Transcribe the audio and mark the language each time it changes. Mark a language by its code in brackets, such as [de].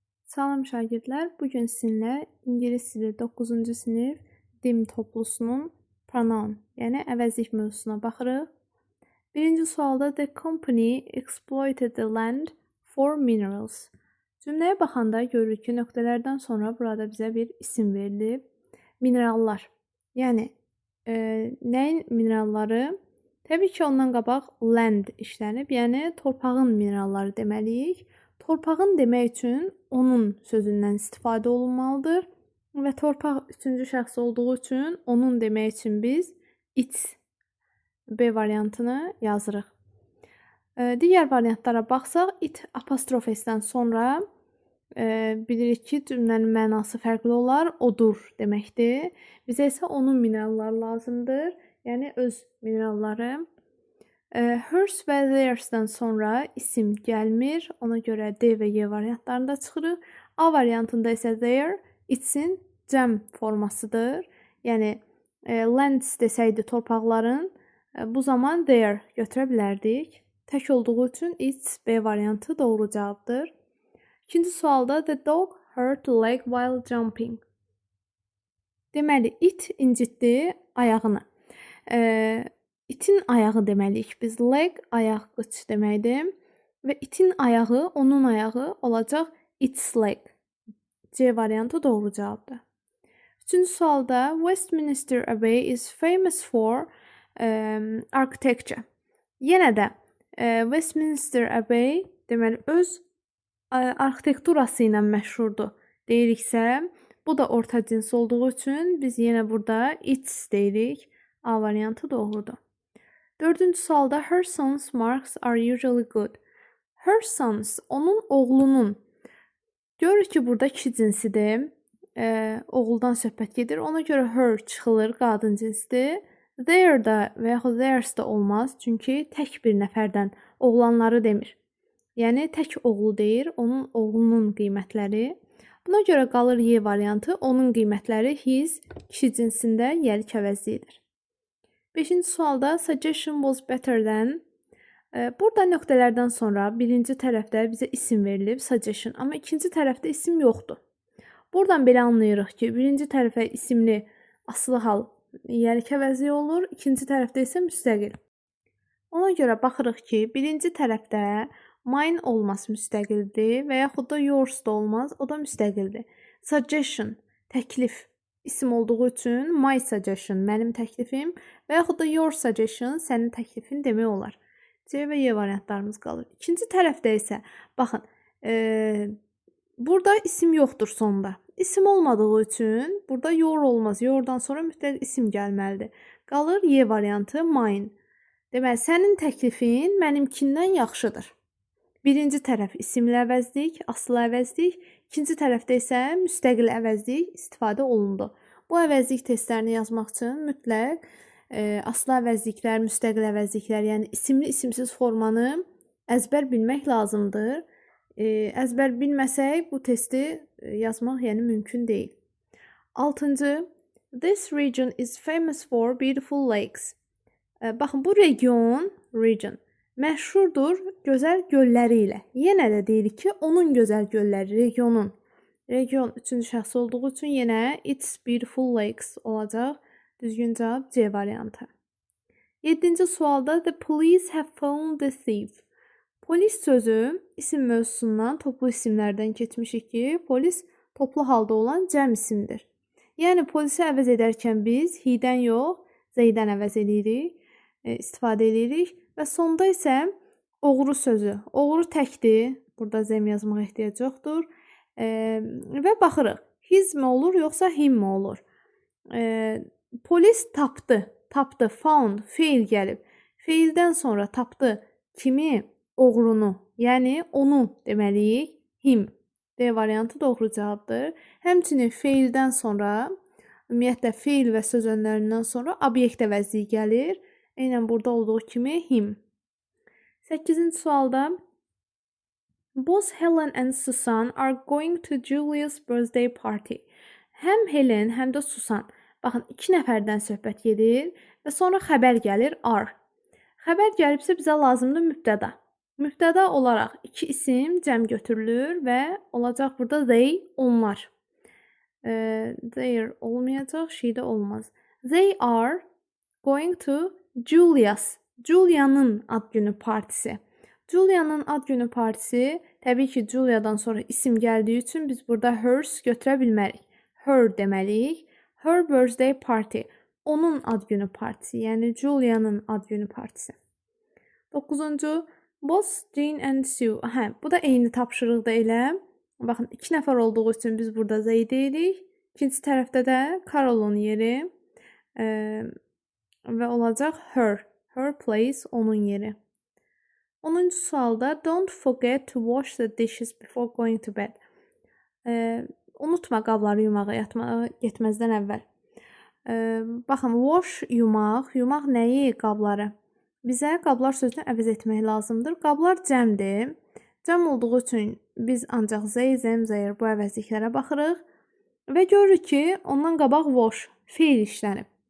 [az] Salam şagirdlər, bu gün sizinlə ingilis dili 9-cu sinif dim toplusunun pronoun, yəni əvəzlik mövzusuna baxırıq. Birinci sualda [en] the company exploited the land for minerals. [az] Cümləyə baxanda görürük ki, nöqtələrdən sonra burada bizə bir isim verilib. Minerallar. Yəni nəyin mineralları? Təbii ki, ondan qabaq land işlənib, yəni torpağın mineralları deməliyik. Torpağın demək üçün onun sözündən istifadə olunmalıdır və torpaq üçüncü şəxs olduğu üçün onun demək üçün biz its B variantını yazırıq. Digər variantlara baxsaq, it apostrof S-dən sonra bilirik ki, cümlənin mənası fərqli olar, odur deməkdir. Bizə isə onun mineralları lazımdır, yəni öz mineralları. Hers və theirs'dən sonra isim gəlmir. Ona görə D və Y variantlarında çıxırıq. A variantında isə their itsin cəm formasıdır. Yəni lands desəydi torpaqların, bu zaman their götürə bilərdik. Tək olduğu üçün its B variantı doğru cavabdır. İkinci sualda [en] the dog hurt the leg while jumping. [az] Deməli, it incitdi ayağını. İtin ayağı deməliyik. Biz leg, ayaq, qıç deməkdir. Və itin ayağı, onun ayağı olacaq [en] its leg. [az] C variantı doğru cavabdır. Üçüncü sualda [en] Westminster Abbey is famous for architecture. [az] Yenə də Westminster Abbey deməli öz arxitekturası ilə məşhurdur deyiriksə, bu da orta cins olduğu üçün biz yenə burada its deyirik. A variantı doğrudur. Dördüncü sualda [en] her son's marks are usually good. [az] Her son's, onun oğlunun. Görürük ki, burada kişi cinsidir. Oğuldan söhbət gedir. Ona görə her çıxılır, qadın cinsdir. Their da və yaxud theirs da olmaz. Çünki tək bir nəfərdən oğlanları demir. Yəni, tək oğlu deyir, onun oğlunun qiymətləri. Buna görə qalır Y variantı, onun qiymətləri his, kişi cinsində yelik əvəzliyidir. Beşinci sualda [en] suggestion was better than. [az] Burada nöqtələrdən sonra birinci tərəfdə bizə isim verilib, suggestion, amma ikinci tərəfdə isim yoxdur. Buradan belə anlayırıq ki, birinci tərəfə isimli asılı hal yelik əvəzliyi olur, ikinci tərəfdə isə müstəqil. Ona görə baxırıq ki, birinci tərəfdə mine olmaz müstəqildir və yaxud da yours da olmaz, o da müstəqildir. Suggestion, təklif. İsim olduğu üçün [en] my suggestion, [az] mənim təklifim və yaxud da [en] your suggestion, [az] sənin təklifin demək olar. C və Y variantlarımız qalır. İkinci tərəfdə isə, baxın, burada isim yoxdur sonda. İsim olmadığı üçün burada your olmaz. Yordan sonra mütləq isim gəlməlidir. Qalır Y variantı, mine. Deməli, sənin təklifin mənimkindən yaxşıdır. Birinci tərəf isimli əvəzlik, asılı əvəzlik, ikinci tərəfdə isə müstəqil əvəzlik istifadə olundu. Bu əvəzlik testlərini yazmaq üçün mütləq asılı əvəzliklər, müstəqil əvəzliklər, yəni isimli, isimsiz formanı əzbər bilmək lazımdır. Əzbər bilməsək bu testi yazmaq yəni mümkün deyil. [en] 6-cı, this region is famous for beautiful lakes. [az] Baxın, bu region məşhurdur gözəl gölləri ilə. Yenə də deyirik ki, onun gözəl gölləri, regionun. Region üçüncü şəxs olduğu üçün yenə [en] its beautiful lakes [az] olacaq. Düzgün cavab C variantı. 7-ci sualda [en] the police have found the thief. [az] Polis sözü isim mövzusundan toplu isimlərdən keçmişik ki, polis toplu halda olan cəm isimdir. Yəni polisi əvəz edərkən biz he-dən yox, Z-dən əvəz edirik, istifadə edirik. Və sonda isə oğru sözü. Oğru təkdir. Burada zəm yazmağa ehtiyac yoxdur. Və baxırıq. His mi olur, yoxsa him mi olur? Polis tapdı. Tapdı, found, feil gəlib. Feildən sonra tapdı kimi? Oğrunu. Yəni onu deməliyik. Him. D variantı doğru cavabdır. Həmçinin feildən sonra, ümumiyyətlə feil və söz önlərindən sonra obyekt əvəzliyi gəlir. Eynən burada olduğu kimi him. 8-ci sualda [en] both Helen and Susan are going to Julia's birthday party. [az] Həm Helen, həm də Susan. Baxın, iki nəfərdən söhbət gedir və sonra xəbər gəlir are. Xəbər gəlibsə bizə lazımdır mübtəda. Mübtəda olaraq iki isim cəm götürülür və olacaq burada they, onlar. There olmayacaq, she də olmaz. [en] They are going to [az] Julia'nın ad günü partisi. Julia'nın ad günü partisi, təbii ki, Julia'dan sonra isim gəldiyi üçün biz burada hers götürə bilmərik. [en] Her [az] deməliyik. [en] Her birthday party. [az] Onun ad günü partisi, yəni Julia'nın ad günü partisi. 9-cu, Boss, Jean and Sue. Bu da eyni tapşırıqda elə. Baxın, 2 nəfər olduğu üçün biz burada they deyirik. İkinci tərəfdə də Carol'un yeri və olacaq her. [en] Her place, [az] onun yeri. 10-cu sualda [en] don't forget to wash the dishes before going to bed. [az] Unutma qabları yumağa yatmağa getməzdən əvvəl. Baxın, wash yumaq. Yumaq nəyi? Qabları. Bizə qablar sözünü əvəz etmək lazımdır. Qablar cəmdir. Cəm olduğu üçün biz ancaq they, them, their bu əvəzliklərə baxırıq və görürük ki, ondan qabaq wash, feil işlənib.